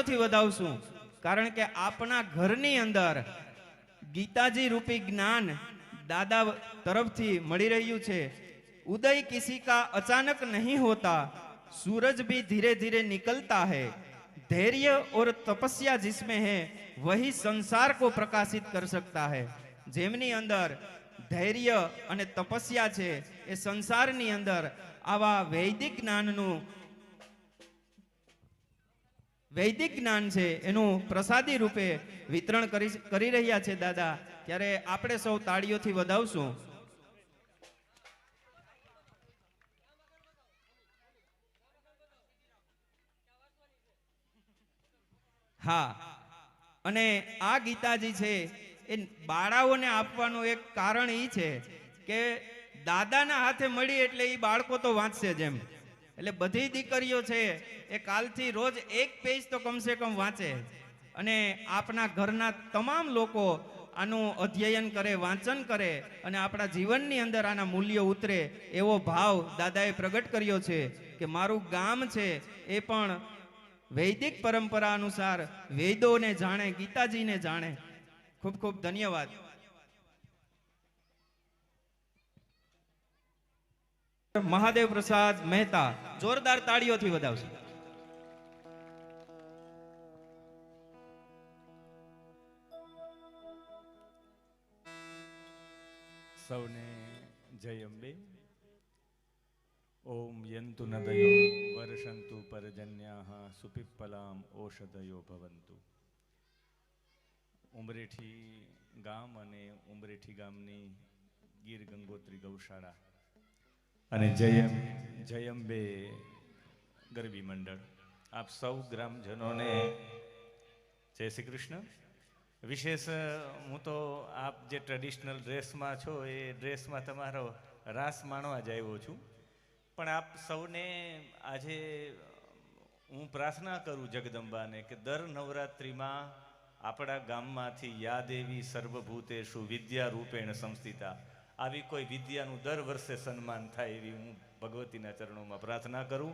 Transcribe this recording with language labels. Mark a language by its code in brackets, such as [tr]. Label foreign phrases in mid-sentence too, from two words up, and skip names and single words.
[gu] વધાવશું, કારણ કે આપણા ઘરની અંદર ગીતાજી રૂપી જ્ઞાન દાદા તરફથી મળી રહ્યું છે। [hi] उदय किसी का अचानक नहीं होता, सूरज भी धीरे धीरे निकलता है। धैर्य और तपस्या जिसमें है वही संसार को प्रकाशित कर सकता है। [gu] જેમની અંદર ધૈર્ય અને તપસ્યા છે એ સંસારની અંદર આવા વૈદિક જ્ઞાન છે એનુ પ્રસાદી રૂપે વિતરણ કરી રહ્યા છે દાદા। ત્યારે આપણે સૌ તાળીઓથી વધાવશું। હાં, અને આ ગીતાજી છે એ બાળાઓને આપવાનું એક કારણ ઈ છે કે દાદાના હાથે મળી એટલે ઈ બાળકો તો વાંચશે જ એમ। એટલે બધી દીકરીઓ છે એ કાલથી રોજ એક પેજ તો કમસે કમ વાંચે અને આપણા ઘરના તમામ લોકો આનું અધ્યયન કરે, વાંચન કરે અને આપણા જીવનની અંદર આના મૂલ્યો ઉતરે એવો ભાવ દાદાએ પ્રગટ કર્યો છે કે મારું ગામ છે એ પણ વૈદિક પરંપરા અનુસાર વેદોને જાણે, ગીતાજીને જાણે। ખૂબ ખૂબ ધન્યવાદ। મહાદેવ પ્રસાદ મેહતા જોરદાર તાડીઓથી વધાવશે। સૌને જય અંબે। [sa] ओम यन्तु नदयो वर्षन्तु परजन्याः सुपिप्पलाम ओषधयो भवन्तु। [gu] ઉમરેઠી ગામ અને ઉમરેઠી ગામની ગીર ગંગોત્રી ગૌશાળા અને જય અંબે ગરબી મંડળ, આપ સૌ ગ્રામજનોને જય શ્રી કૃષ્ણ। વિશેષ હું તો આપ જે ટ્રેડિશનલ ડ્રેસમાં છો એ ડ્રેસમાં તમારો રાસ માણવા જ આવ્યો છું, પણ આપ સૌને આજે હું પ્રાર્થના કરું જગદંબાને કે દર નવરાત્રિમાં આપણા ગામમાંથી [sa] या देवी सर्वभूतेषु विद्या रूपेण संस्थिता [gu] આવી કોઈ વિદ્યાનું દર વર્ષે સન્માન થાય એવી હું ભગવતીના ચરણોમાં પ્રાર્થના કરું।